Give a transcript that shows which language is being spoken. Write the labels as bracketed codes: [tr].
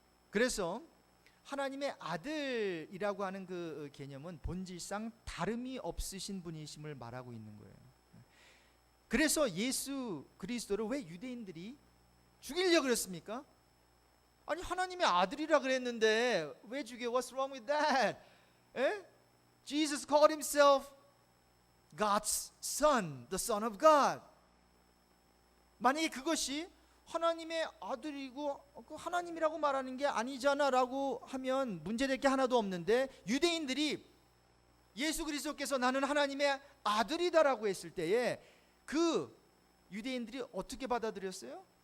[ko] 그래서 하나님의 아들이라고 하는 그 개념은 본질상 다름이 없으신 분이심을 말하고 있는 거예요. 그래서 예수 그리스도를 왜 유대인들이 죽이려고 그랬습니까? 아니, 하나님의 아들이라 그랬는데 왜 죽여? [en] What's wrong with that? Jesus called himself God's son, the son of God. [ko] 만약에 그것이 하나님의 아들이고 하나님이라고 말하는 게 아니잖아 라고 하면 문제될 게 하나도 없는데, 유대인들이 예수 그리스도께서 나는 하나님의 아들이다라고 했을 때에 그 유대인들이 어떻게 받아들였어요?